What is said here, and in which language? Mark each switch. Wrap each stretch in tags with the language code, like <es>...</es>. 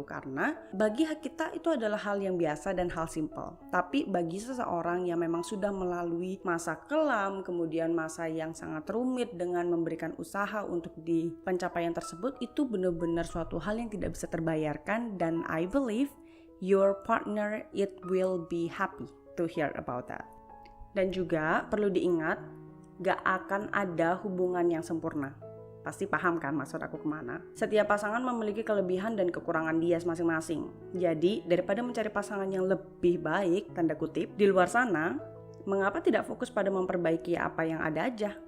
<id>Karena bagi kita itu adalah hal yang biasa dan hal simple. Tapi bagi seseorang yang memang sudah melalui masa kelam, kemudian masa yang sangat rumit dengan memberikan usaha untuk di pencapaian tersebut, itu benar-benar suatu hal yang tidak bisa terbayarkan.</id> <en>Dan I believe your partner it will be happy to hear about that.</en> <id>Dan juga perlu diingat, gak akan ada hubungan yang sempurna. Pasti paham kan maksud aku kemana? Setiap pasangan memiliki kelebihan dan kekurangan dia masing-masing. Jadi daripada mencari pasangan yang lebih baik, tanda kutip, di luar sana, mengapa tidak fokus pada memperbaiki apa yang ada aja?</id>